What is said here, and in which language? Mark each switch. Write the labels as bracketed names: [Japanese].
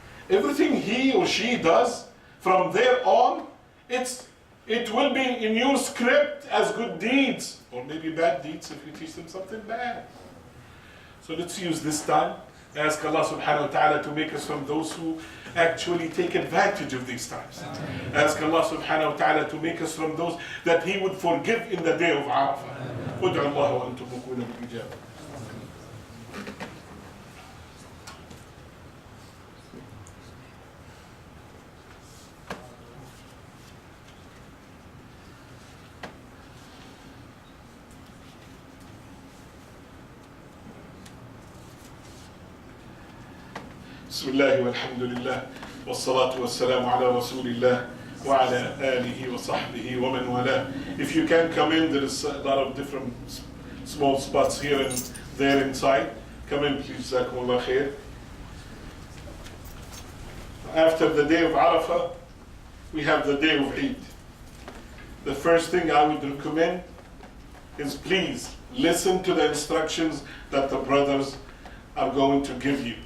[English] Everything he or she does from there on, it will be in your script as good deeds, or maybe bad deeds if you teach them something bad. So let's use this time, ask Allah subhanahu wa ta'ala to make us from those who actually take advantage of these times. Ask Allah subhanahu wa ta'ala to make us from those that He would forgive in the day of Arafah. [Arabic] ادعوا الله وأنتم موقنون بالإجابة. بسم الله والحمد لله والصلاة والسلام على رسول الله وعلى آله وصحبه ومن والاه. [English] If you can come in, there is a lot of different small spots here and there inside. Come in, please. Jazakumullah khair. After the day of Arafah, we have the day of Eid. The first thing I would recommend is please listen to the instructions that the brothers are going to give you.